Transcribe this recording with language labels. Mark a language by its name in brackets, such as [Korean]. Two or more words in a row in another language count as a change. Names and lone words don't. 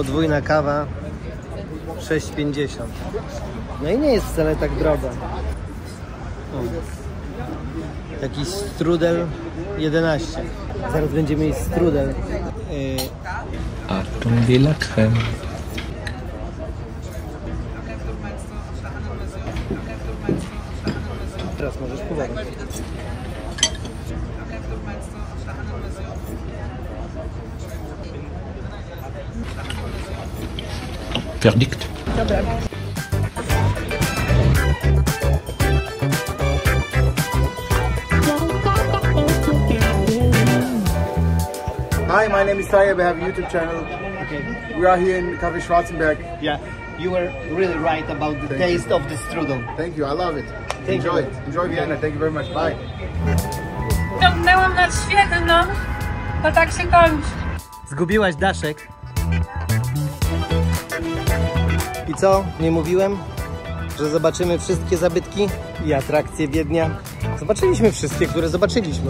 [Polish] Kafeina kawa 6,50. No i nie jest wcale tak droga. Jakiś strudel 11. Zaraz będziemy mieć strudel. [French] Achtung de la crème. [Polish] Teraz możesz próbować. Verdict. [English] Hi, my name is Saya. We have a YouTube channel. Okay. We are here in Cafe Schwarzenberg. Yeah, you were really right about the taste of the strudel. Thank you. I love it. Thank Enjoy you. it. Enjoy Vienna. Thank you very much. Bye. [Polish] Ciągnęłam nad świetną, to tak się kończy. Zgubiłaś daszek. I co? Nie mówiłem, że zobaczymy wszystkie zabytki i atrakcje Wiednia? Zobaczyliśmy wszystkie, które zobaczyliśmy.